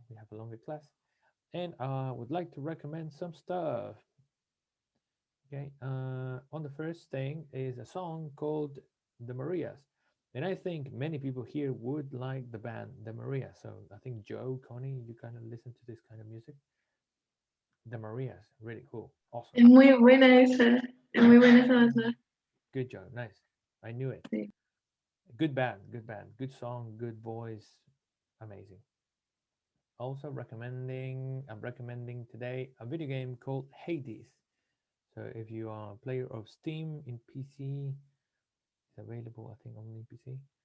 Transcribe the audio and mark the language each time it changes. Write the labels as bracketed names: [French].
[English] We have a longer class, and I would like to recommend some stuff. Okay, on the first thing is a song called The Marias. And I think many people here would like the band The Marias. So I think Joe, Connie, you kind of listen to this kind of music. The Marias, really cool. Awesome. [Spanish] Es muy buena esa, es muy buena esa banda. [English] Good Joe, nice. I knew it. [Spanish] Sí. [English] Good band, good song, good voice. Amazing. I'm recommending today a video game called Hades. So if you are a player of Steam in PC, it's available, I think, only PC.